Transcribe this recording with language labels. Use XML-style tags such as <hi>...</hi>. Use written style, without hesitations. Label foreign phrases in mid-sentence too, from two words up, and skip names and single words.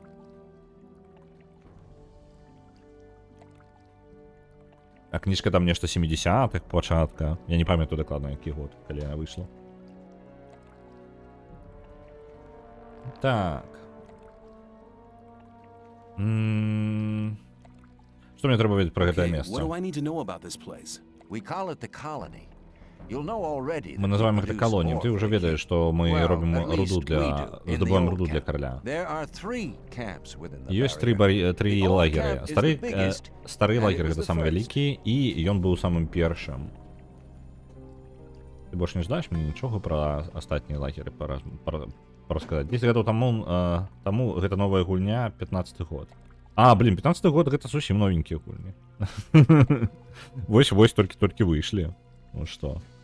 <be>А кніжка там нешта 70-х пачатка. Я не памятаю дакладна, які год, калі яна выйшла. Так. Што мне трэба ведаць пра гэтае</be> <en>Okay,</en> <be>месца?</be> <en>what do I need to know about this place? We call it the colony. You'll know already.</en> <be>Мы</be> <en>that</en> <be>называем</be> <en>we</en> <be>гэта</be> <en>produce</en> <be>калоніям.</be> <en>more</en> <be>Ты ўжо</be> <en>for the</en> <be>ведаеш,</be> <en>king.</en> <be>што мы</be> <en>Well,</en> <be>робім</be> <en>at least</en> <be>руду</be> <en>we</en> <be>для...</be> <en>do, in the</en> <be>здабываем</be> <en>old</en> <be>руду для</be> <en>camp.</en> <be>караля.</be> <en>There are 3 camps within the</en> <be>Ёсць</be> <en>barrier.</en> <be>тры</be> <en>The old</en> <be>лагеры.</be> <en>camp is</en> <be>Стары,</be> <en>the biggest,</en> <be>стары</be> <en>and</en> <be>лагер</be> <en>it was</en> <be>гэта</be> <en>the</en> <be>самы</be> <en>first.</en> <be>вялікі, і ён быў самым першым. Ты больш не ждаеш мне нічога пра астатнія лагеры расказаць. 10 гадоў таму гэта новая гульня, 15-й год. А, блин, 15-й год гэта зусім новенькія гульні. Вось толькі выйшлі. Ну што?</be>